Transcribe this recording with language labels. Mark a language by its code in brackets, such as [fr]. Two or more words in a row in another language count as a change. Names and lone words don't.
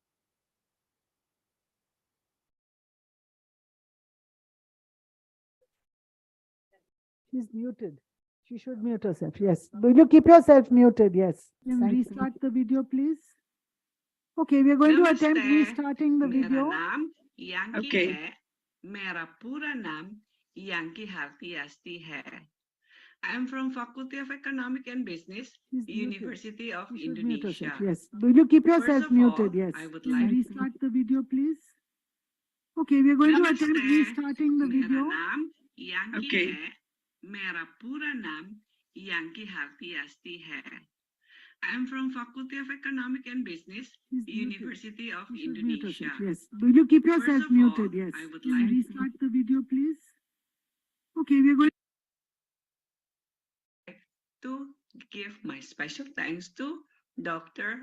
[en] She's muted. She should mute herself. Yes. Will you keep yourself muted? Yes. Restart the video, please. Okay, we are going to attempt restarting the video. [hi] मेरा नाम Yanki [en] Okay. [hi] hai, mera pura naam Yanki Harti Asti hai. [en] I am from Faculty of Economic and Business, She's muted. University of You should mute yourself. Indonesia. Yes. Will you keep First yourself of muted? all, Yes. I would Can like you restart the video, please? Okay, we're going to attempt Namaste. restarting the Mera video. naam Yanki Okay. [hi] hai, mera pura naam Yanki Harti Asti hai. [en] I am from Faculty of Economic and Business, She's muted. University of You should mute Indonesia. yourself. Yes. Will you keep First yourself of muted? all, Yes. I would Can like you restart the video, please? Okay, we're going to give my special thanks to Dr.